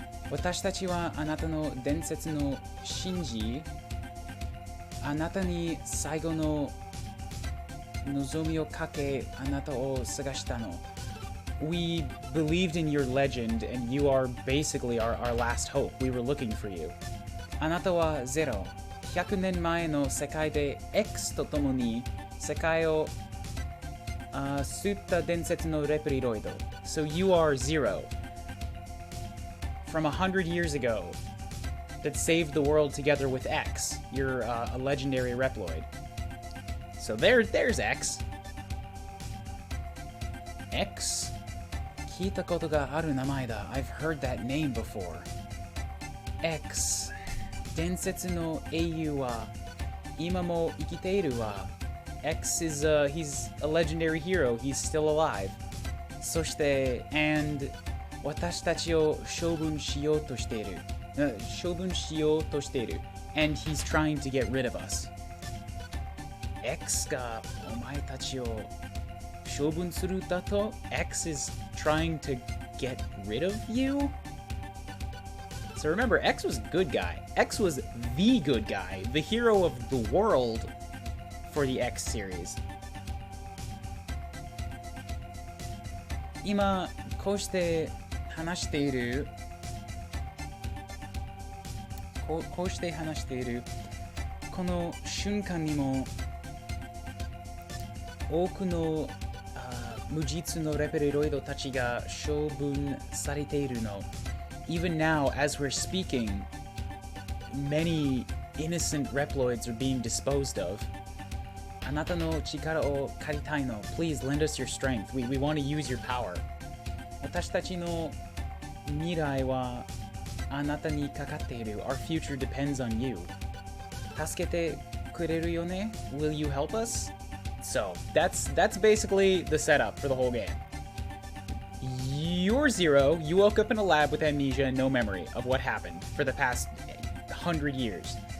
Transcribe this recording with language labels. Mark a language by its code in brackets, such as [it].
[ja] 私たちはあなたの伝説の信じ、あなたに最後の望みをかけ、あなたを探したの。 [en] We believed in your legend, and you are basically our last hope. We were looking for you. [ja] あなたは0、100年前の世界で X と共に世界を吸った伝説のレプリロイド。 [en] So you are 0. From 100 years ago, that saved the world together with X. You're a legendary Reploid. So there's X. X? [ja] 聞いたことがある名前だ. [en] I've heard that name before. X. [ja] 伝説の英雄は今も生きているわ. [en] X is he's a legendary hero. He's still alive. [ja] そして [en] and [ja] 私たちを処分しようとしている。処分しようとしている。 [en] And he's trying to get rid of us. [ja] X がお前たちを処分するだと [en] X is trying to get rid of you? So remember, X was a good guy. X was the good guy, the hero of the world for the X series. [ja] 今こうして話しているこうして話しているこの瞬間にも多くの無実のレプリロイドたちが処分されているの。 [en] Even now, as we're speaking, many innocent Reploids are being disposed of. [ja] あなたの力を借りたいの。 [en] Please lend us your strength. We want to use your power. [ja] 私たちの未来はあなたにかかっている。 [en] Our future depends on you. [ja] 助けてくれるよね? [en] Will you help us? So, that's basically the setup for the whole game. You're 0. You woke up in a lab with amnesia and no memory of what happened for the past 100 years.